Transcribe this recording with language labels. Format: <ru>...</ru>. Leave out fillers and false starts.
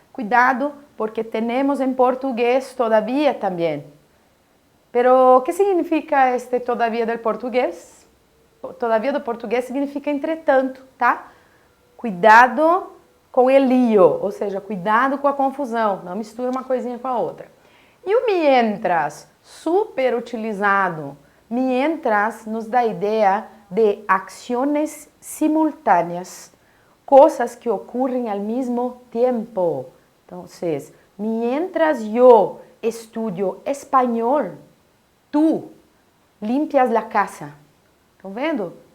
<pt>Cuidado, porque temos em português todavia também.</pt> <es>Pero,</es> <pt>o que significa este todavia do português? Todavia do português significa entretanto, tá? Cuidado com</pt> <es>el lío,</es> <pt>ou seja, cuidado com a confusão, não mistura uma coisinha com a outra. E o mientras, super utilizado. Mientras nos dá a ideia de ações simultâneas, coisas que ocorrem ao mesmo tempo. Então,</pt> <es>mientras yo estudio espanhol, tu limpias la casa.</es> <pt>Estão vendo?</pt>